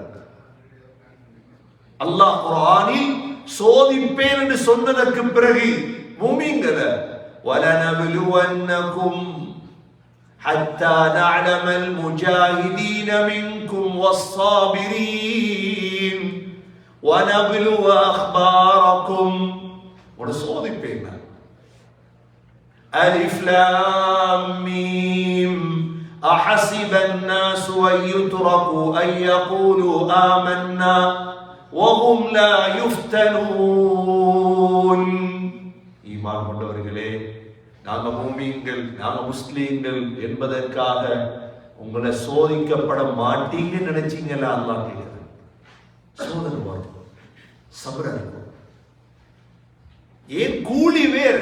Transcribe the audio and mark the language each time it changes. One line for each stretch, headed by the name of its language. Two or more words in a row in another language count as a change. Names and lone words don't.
Tamil: அல்லாஹ் குர்ஆனில் சோதிப்பேன் என்று சொன்னதற்கு பிறகு முஃமின்களை
Arabic: ولنبلونكم حتى نعلم المجاهدين منكم والصابرين ونبلو أخباركم.
Tamil: ஒரு சோதிப்பேன்.
Arabic: ألف لام ميم أحسب الناس أن يتركوا أن يقولوا آمنا وهم لا يفتنون.
Tamil: ஈமான் கொண்டவர்களே, நாங்க மூமின்கள், நாங்க முஸ்லீம்கள் என்பதற்காக உங்களை சோதிக்கப்பட மாட்டீங்கன்னு நினைச்சீங்களா? அல்லாஹ் கேட்கிறது. சோதனை வரும், சபர் இருக்கும். ஏன்? கூலி வேறு.